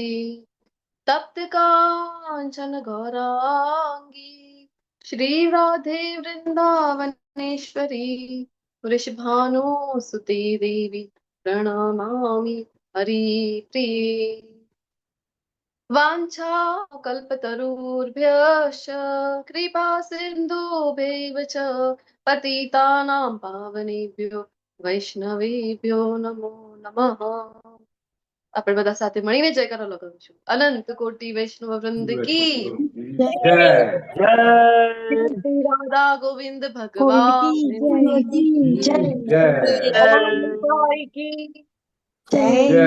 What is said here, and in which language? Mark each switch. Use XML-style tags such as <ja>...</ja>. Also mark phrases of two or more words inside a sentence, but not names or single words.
<sa>तप्त कांचन गौरांगी श्री राधे वृंदावनेश्वरी वृषभानुसुते देवी प्रणमामि हरिप्रिये. वाञ्छा कल्पतरुभ्यश्च कृपा सिन्धुभ्यैव च पतितानां पावनेभ्यो वैष्णवेभ्यो नमो नमः.</sa> <gu>આપણે બધા સાથે મળીને જયકારો લગાવીશું. અનંત કોટી વૈષ્ણવ વૃંદ કી જય. શ્રી રાધા ગોવિંદ ભગવાન કી જય.</gu>